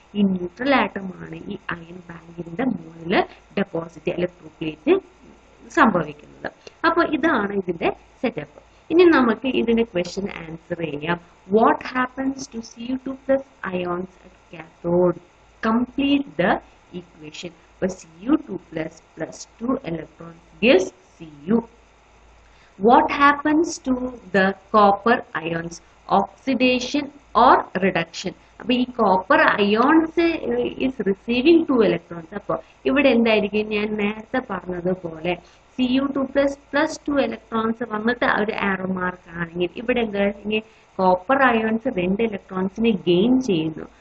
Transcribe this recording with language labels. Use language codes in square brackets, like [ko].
[ml] ഈ neutral atom ആണ് ഈ അയൺ ബാങ്കിന്റെ മുകളിൽ ഡെപ്പോസിറ്റ് ഇലക്ട്രോപ്ലേറ്റ് സംഭവിക്കുന്നത്. അപ്പൊ ഇതാണ് ഇതിന്റെ സെറ്റപ്പ്. ഇനി നമുക്ക് ഇതിന്റെ ക്വസ്റ്റ്യൻ ആൻസർ ചെയ്യാം. [en] What happens to Cu2+ ions at cathode? Complete the equation. But Cu2+ plus 2 electrons gives Cu. What happens to the copper ions? Oxidation or reduction? [ml] അപ്പോൾ ഈ [en] Copper ions is receiving 2 electrons. [ml] അപ്പോൾ ഇവിടെ എന്തായിരിക്കും, ഞാൻ നേരത്തെ പറഞ്ഞതുപോലെ [en] Cu2+ plus 2 electrons [ml] വന്നിട്ട് ഒരു ആരോ മാർക്ക് ആണെങ്കിൽ ഇവിടെ എന്താണെങ്കിൽ കോപ്പർ അയോൺസ് 2 ഇലക്ട്രോൺസിനെ ഗെയിൻ ചെയ്യുന്നു.